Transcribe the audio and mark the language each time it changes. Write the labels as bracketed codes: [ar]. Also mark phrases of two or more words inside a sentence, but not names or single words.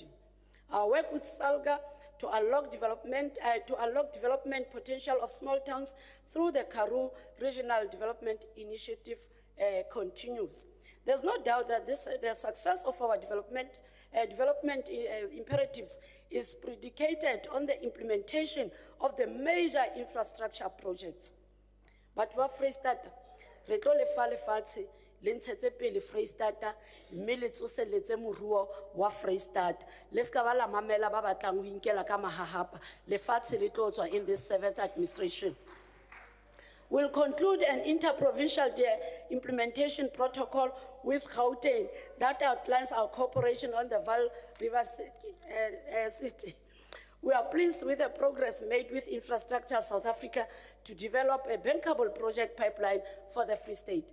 [en] Our work with SALGA to unlock development potential of small towns through the Karoo Regional Development Initiative continues. There's no doubt that the success of our development imperatives is predicated on the implementation of the major infrastructure projects. [st] But wa Freistata, re tlo le fa lefatshe le ntshetse pele Freistata mme le tsoseletse moruo wa Freistata le ska ba la mamela ba batlang ho inkela ka mahahapa lefatshe le tlo tswa [en] in this 7th administration. We'll conclude an interprovincial implementation protocol with Gauteng that outlines our cooperation on the Vaal River City. We are pleased with the progress made with Infrastructure South Africa to develop a bankable project pipeline for the Free State.